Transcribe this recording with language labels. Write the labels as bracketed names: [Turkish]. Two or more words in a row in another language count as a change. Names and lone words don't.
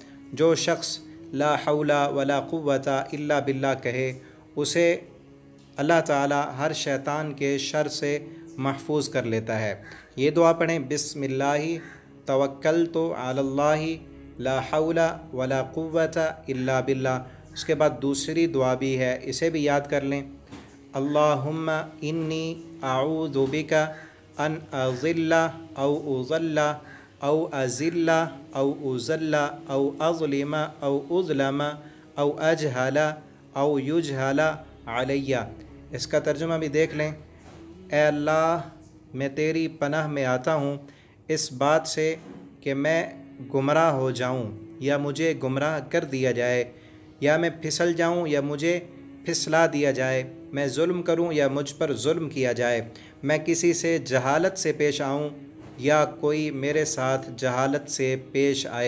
[Urdu] جو شخص [Arabic] لا حول ولا قوت الا باللہ [Urdu] کہے، اسے اللہ تعالیٰ ہر شیطان کے شر سے محفوظ کر لیتا ہے۔ یہ دعا پڑھیں، [Arabic] بسم اللہ توکلت علی اللہ لا حول ولا قوت الا باللہ۔ [Urdu] اس کے بعد دوسری دعا بھی ہے، اسے بھی یاد کر لیں۔ [Arabic] اللہم انی اعوذ بک ان اضل او اضل او ازل او ازل او اظلم او اظلم او اجہل او یجہل علی۔ [Urdu] اس کا ترجمہ بھی دیکھ لیں۔ اے اللہ، میں تیری پناہ میں آتا ہوں اس بات سے کہ میں گمراہ ہو جاؤں یا مجھے گمراہ کر دیا جائے، یا میں پھسل جاؤں یا مجھے پھسلا دیا جائے، میں ظلم کروں یا مجھ پر ظلم کیا جائے، میں کسی سے جہالت سے پیش آؤں یا کوئی میرے ساتھ جہالت سے پیش آئے۔